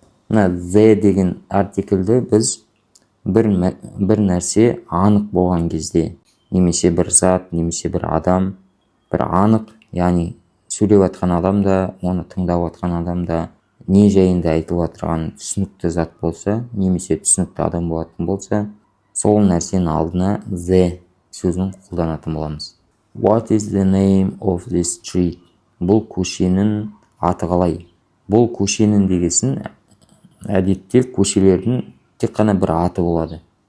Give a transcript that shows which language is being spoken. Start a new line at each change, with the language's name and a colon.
Kazakh: The деген артиклді біз бір нәрсе анық болған кезде, немесе бір зат, немесе бір адам, бір анық, яғни сөйлеп жатқан адам да, оны тыңдап жатқан адам да не жайында айтылып отырған түсінікті зат болса, немесе түсінікті адам болатын болса, сол нәрсенің алдына the сөзін қолданатын боламыз.
English: What is the name of this street?
Kazakh: Бұл көшенің аты қалай? Бұл көшенің дегесін әдетте көшелердің тек қана бір аты болады.